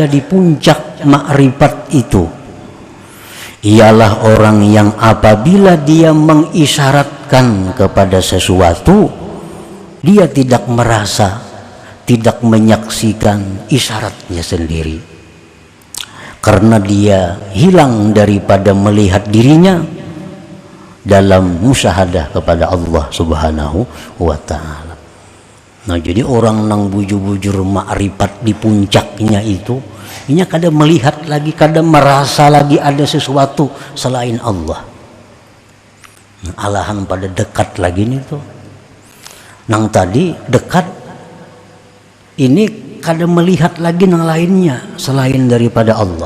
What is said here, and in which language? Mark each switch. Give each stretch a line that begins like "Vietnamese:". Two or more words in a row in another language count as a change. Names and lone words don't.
Indonesian: di puncak makrifat itu, ialah orang yang apabila dia mengisyaratkan kepada sesuatu, dia tidak merasa, tidak menyaksikan isyaratnya sendiri, karena dia hilang daripada melihat dirinya dalam musyahadah kepada Allah
Arabic: Subhanahu wa ta'ala.
Banjar: Nah, jadi orang nang bujur-bujur makrifat di puncaknya itu, ini kadang melihat lagi, kadang merasa lagi ada sesuatu selain Allah. Nah, alahan pada dekat lagi nih tuh. Nang tadi dekat, ini kadang melihat lagi yang lainnya selain daripada Allah.